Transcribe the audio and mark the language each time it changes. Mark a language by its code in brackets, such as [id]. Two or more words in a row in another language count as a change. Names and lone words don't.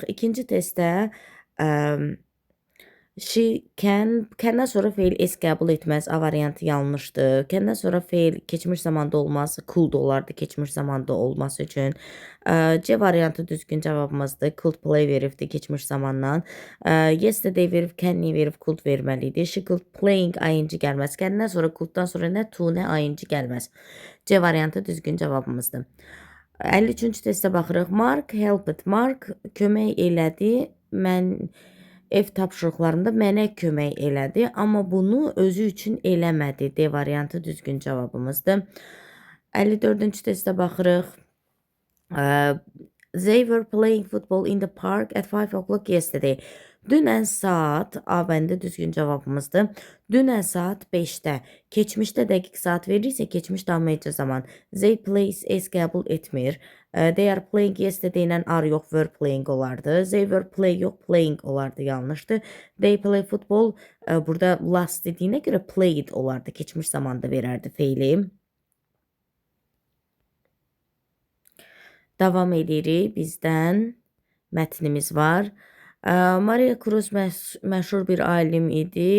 [az] İkinci testdə [en] she can- [az] dən sonra feil s qəbul etməz. A variantı yanlışdır. Can-dən sonra feil keçmiş zamanda olmaz. Could olardı keçmiş zamanda olması üçün. C variantı düzgün cavabımızdır. [en] Could play [az] veribdir keçmiş zamandan. Yesterday verib, can verib, could verməlidir. [en] She could playing ing gəlməz. [az] Can-dən sonra coulddan sonra nə to, nə ing gəlməz. C variantı düzgün cavabımızdır. 53-cü testə baxırıq. Mark helped. Mark kömək elədi. Ev tapşırıqlarında mənə kömək elədi, amma bunu özü üçün eləmədi. D variantı düzgün cavabımızdır. 54-cü testə baxırıq. [en] They were playing football in the park at 5 o'clock yesterday. [az] Dünən saat, A bəndə düzgün cavabımızdır. Dünən saat 5-də. Keçmişdə dəqiq saat verirsə, keçmiş tamamiyyətcə zaman. [en] They play [az] s qəbul etmir. [en] They are playing yesterday ilə are yox, were playing olardı. They were play yox, playing [az] olardı, yanlışdır. [en] They play football, [az] burada last dediyinə görə played olardı. Keçmiş zamanda verərdi feili. Davam edirik. Bizdən mətnimiz var. Maria Cruz məşhur bir alim idi.